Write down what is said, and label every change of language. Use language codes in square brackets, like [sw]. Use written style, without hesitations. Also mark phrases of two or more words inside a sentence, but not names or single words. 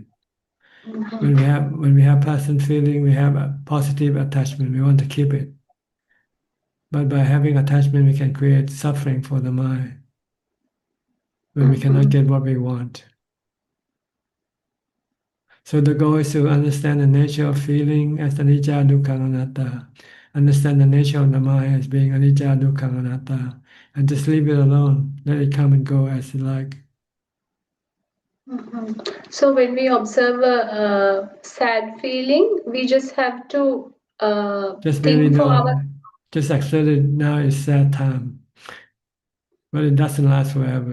[en] When we have pleasant feeling, we have a positive attachment. We want to keep it. But by having attachment, we can create suffering for the mind when we cannot get what we want. So the goal is to understand the nature of feeling as [pi] anicca, dukkha, anatta. [en] Understand the nature of the mind as being [pi] anicca, dukkha, anatta, [en] and just leave it alone. Let it come and go as you like. So when we observe a sad feeling, we just have to Just really think for our. know, just accept it. Now is sad time, but it doesn't last forever.